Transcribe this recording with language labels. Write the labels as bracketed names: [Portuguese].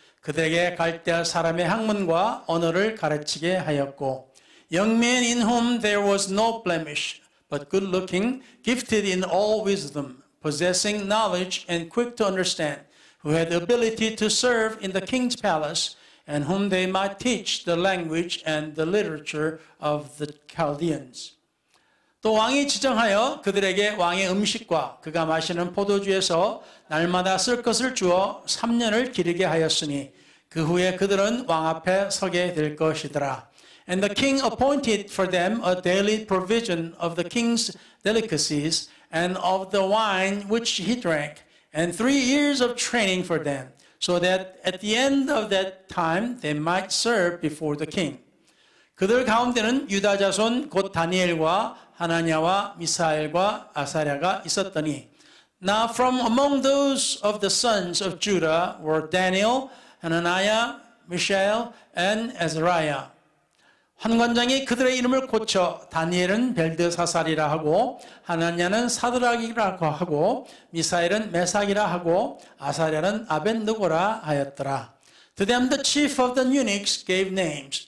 [Korean] 그들에게 갈대아 사람의 학문과 언어를 가르치게 하였고 [English] Young men in whom there was no blemish, but good-looking, gifted in all wisdom, possessing knowledge and quick to understand, who had the ability to serve in the king's palace, and whom they might teach the language and the literature of the Chaldeans. [Korean] 또 왕이 지정하여 그들에게 왕의 음식과 그가 마시는 포도주에서 날마다 쓸 것을 주어 3년을 기르게 하였으니 그 후에 그들은 왕 앞에 서게 될 것이더라. [English] And the king appointed for them a daily provision of the king's delicacies and of the wine which he drank, and 3 years of training for them, so that at the end of that time they might serve before the king. [Korean] 그들 가운데는 유다 자손 곧 다니엘과 하나냐와 미사엘과 아사랴가 있었더니 [English] Now from among those of the sons of Judah were Daniel, Hananiah, Mishael, and Azariah. [Korean] 환관장이 그들의 이름을 고쳐 다니엘은 벨드사살이라 하고 하나냐는 사드락이라고 하고 미사엘은 메삭이라 하고 아사랴는 아벳느고라 하였더라. [English] To them the chief of the eunuchs gave names.